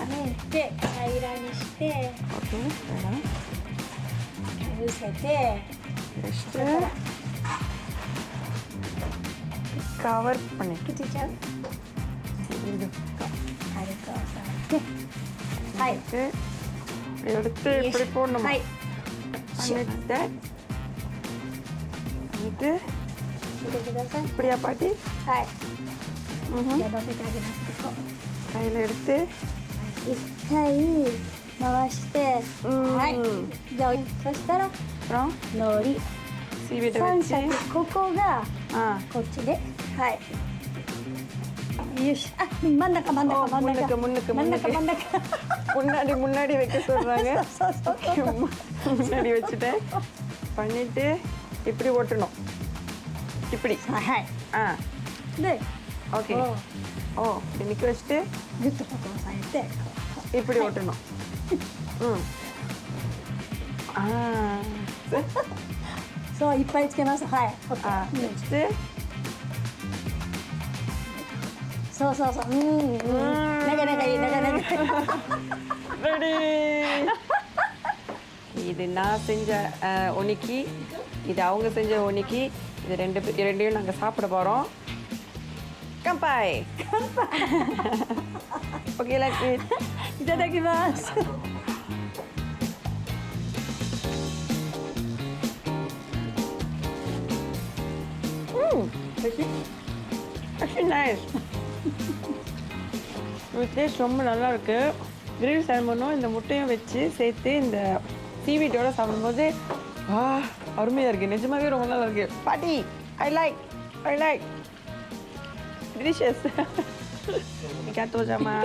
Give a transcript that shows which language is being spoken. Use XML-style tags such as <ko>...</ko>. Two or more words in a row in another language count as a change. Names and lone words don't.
<ta>ஓகே கவர் பண்ணிட்டு எடுத்து இப்படி போடணும். பண்ணிட்டு இப்படியா பாட்டி? கையில் எடுத்து</ta> <ja>一回回して、はい。じゃあそしたら</ja> <ta>அப்புறம்</ta> <ja>海苔</ja> <ta>சீவிட்டு</ta> <ja>三</ja> <ta>வச்சு</ta> <ja>尺ここが ஆ こっちで、はい。よし、あ、真ん中真ん中真ん中</ja> <ta>முன்னுக்கு முன்னுக்கு</ta> <ja>真ん</ja> <ta>முன்னுக்கு</ta> <ja>中真ん中。</ja> <ta>முன்னாடி முன்னாடி வைக்க சொல்றாங்க. முன்னாடி வச்சுட்டேன். பண்ணிட்டு இப்படி ஒட்டணும். இப்படி</ta> <ja>はい。 ஆ で、</ja> <ta>ஓகே. ஓ இப்படி நிற்க வச்சுட்டு</ta> <ja>ぐっとここ押さえて、</ja> <ta>இப்படி ஒட்டணும். ம் ஆ</ta> <ja>そういっぱいつけます。はい。オッケ ஆ ー。</ja> <ta>வச்சுட்டு</ta> <ja>そうそうそう。長々いい長々いい。</ja> <ta>ரெடி. இது நான் செஞ்ச ஒனிக்கி, இது அவங்க செஞ்ச ஒனிக்கி. இது ரெண்டையும் நாங்கள் சாப்பிட போகிறோம். கம்பாய்.</ta> <en>Okay let's eat.</en> <ja>いただきます。</ja> <en>Actually nice.</en> <ta>இது டேஸ்ட் ரொம்ப நல்லா இருக்கு. கிரில் சால்மனும் இந்த முட்டையும் வச்சு சேர்த்து இந்த சீவீட்டோட சாப்பிடும்போது அருமையாக இருக்குது. நிஜமாவே ரொம்ப நல்லா இருக்கு. பாட்டி</ta> <en>I like delicious.</en> <ja>ありがとうございます.</ja>